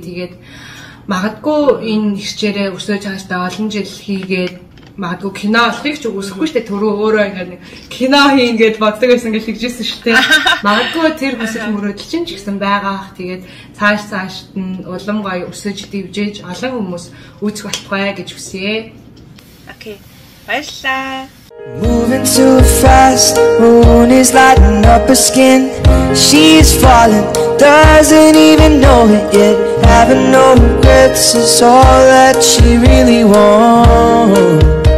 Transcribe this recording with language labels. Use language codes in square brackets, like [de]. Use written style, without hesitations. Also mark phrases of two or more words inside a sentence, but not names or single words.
[mn] Тэгээд магадгүй энэ хичээрээ өсөөж хааштай олон жил хийгээд магадгүй кино олохыг ч үгүйсэхгүй шүү дээ. Төрөө өөрөө ингээд кино хийн гэд боддог байсан гэж хэлжсэн шүү дээ. Магадгүй тэр хүсэл мөрөөдөл чинь ч гэсэн байгаа. Тэгээд цаашд нь улам гоё өсөж дивжээж олон хүмүүс үүсэх болтугай гэж хүсье. Окей. Баярлалаа. [en] Moving too fast, moon is lighting up her skin. She's falling, doesn't even know it yet. Having no regrets is all that she really wants.